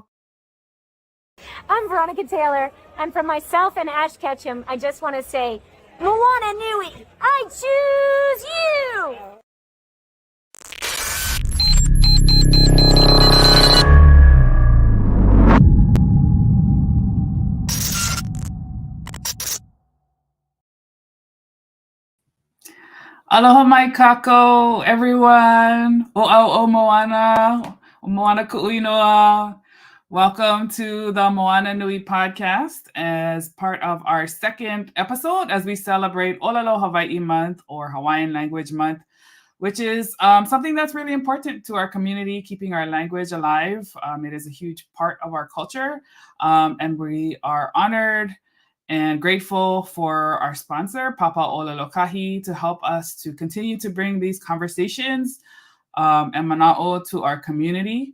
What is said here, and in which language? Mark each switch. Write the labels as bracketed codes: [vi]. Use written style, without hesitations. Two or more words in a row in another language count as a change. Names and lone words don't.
[en] I'm Veronica Taylor, and from myself and Ash Ketchum, I just want to say, Moana Nui, I choose you! [haw] Aloha mai kako, everyone. O Moana, Moana Ku'uinoa. [en] Welcome to the Moana Nui Podcast as part of our second episode as we celebrate Ōlelo Hawaii month or Hawaiian Language Month, which is something that's really important to our community, keeping our language alive. It is a huge part of our culture, and we are honored and grateful for our sponsor, Papa Lōkahi, to help us to continue to bring these conversations and mana'o to our community.